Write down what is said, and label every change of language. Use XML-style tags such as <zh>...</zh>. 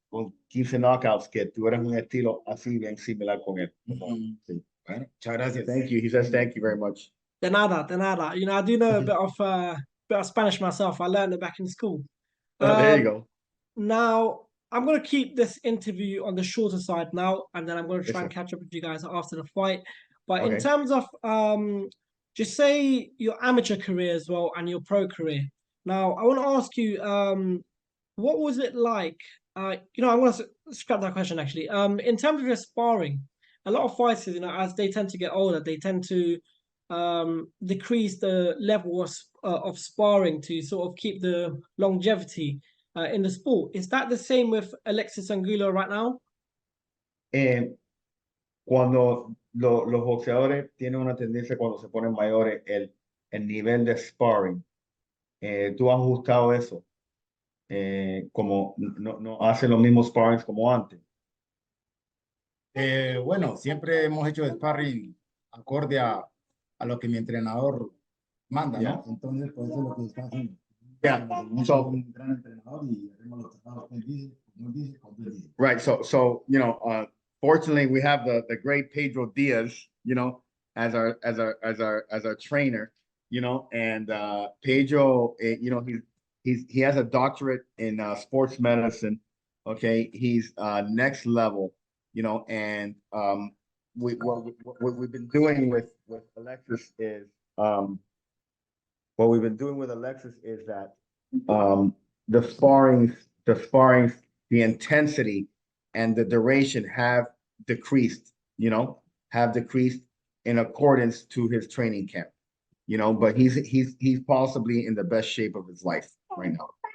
<es>con 15 knockouts, que tú eres un estilo así bien similar con él. Sí. Bueno, muchas gracias.</es> <en>Thank you. He says thank you very much.</en> <es>De nada, de nada.</es> <en>You know, I do know a bit of Spanish myself. I learned it back in school. There you go. Now, I'm going to keep this interview on the shorter side now, and then I'm going to Yes, try sir. and catch up with you guys after the fight. But in Okay. terms of just say your amateur career as well and your pro career. Now, I want to ask you, what was it like? You know, I'm going to scrap that question actually. In terms of your sparring, a lot of fighters, you know, as they tend to get older, they tend to decrease the level of sparring to sort of keep the longevity in the sport. Is that the same with Alexis Angulo right now?</en> <es>Cuando los boxeadores tienen una tendencia cuando se ponen mayores, el nivel de sparring, tú has ajustado eso, como no hacen los mismos sparrings como antes. Bueno, siempre hemos hecho sparring acorde a lo que mi entrenador manda,</es> <en>Yeah.</en> <es>¿no? Entonces, por eso es lo que está haciendo.</es> <en>Yeah. So,</en> <es>un gran entrenador y hacemos los tratados que él dice, como él dice, como él dice.</es> <en>right. So you know, fortunately, we have the great Pedro Diaz, you know, as our trainer, you know, and Pedro, you know, he has a doctorate in sports medicine. Okay, he's next level, you know, and what we've been doing with Alexis is what we've been doing with Alexis is that the sparring, the intensity and the duration have decreased, you know, in accordance to his training camp, you know, but he's possibly in the best shape of his life right now.</en>